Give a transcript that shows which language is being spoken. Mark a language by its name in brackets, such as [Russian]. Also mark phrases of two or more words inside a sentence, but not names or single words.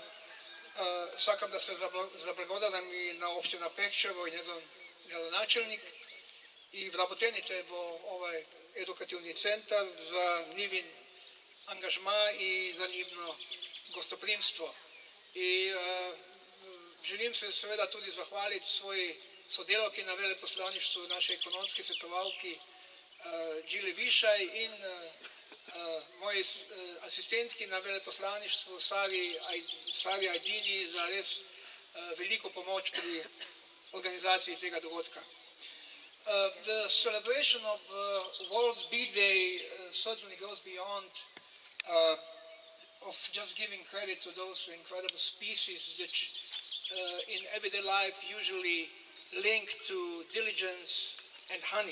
[Macedonian] Сакам да се заблагодарам и на општина Pekčevo и нејзиниот градоначалник и вработените во овој едукативен центар за нивниот ангажман и за нивното гостопримство. [Slovenian] I želim se seveda tudi zahvaliti svoji sodelavki na veleposlaništvu naše ekonomske svetovalki Đili Višaj in moji asistentki na veleposlaništvu Sari Ajdini za res veliko pomoč pri organizaciji tega dogodka. [English] The celebration of World's Bee Day certainly goes beyond of just giving credit to those incredible species which in everyday life usually linked to diligence and honey.